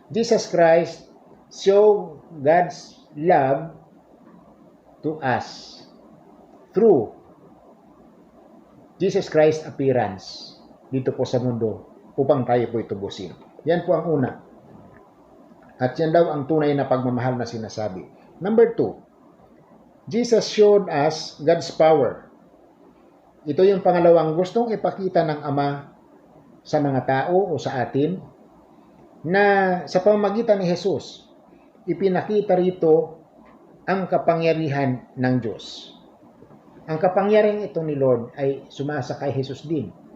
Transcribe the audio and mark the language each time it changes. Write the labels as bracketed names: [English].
[English] Jesus Christ show God's love to us through Jesus Christ appearance [Filipino] dito po sa mundo upang tayo po itubusin. Yan po ang una. At yan daw ang tunay na pagmamahal na sinasabi. [English] Number 2, Jesus showed us God's power. [Filipino] Ito yung pangalawang gustong ipakita ng Ama sa mga tao o sa atin na sa pamamagitan ni Jesus, ipinakita rito ang kapangyarihan ng Diyos. Ang kapangyarihan ito ni Lord ay sumasa kay Jesus din.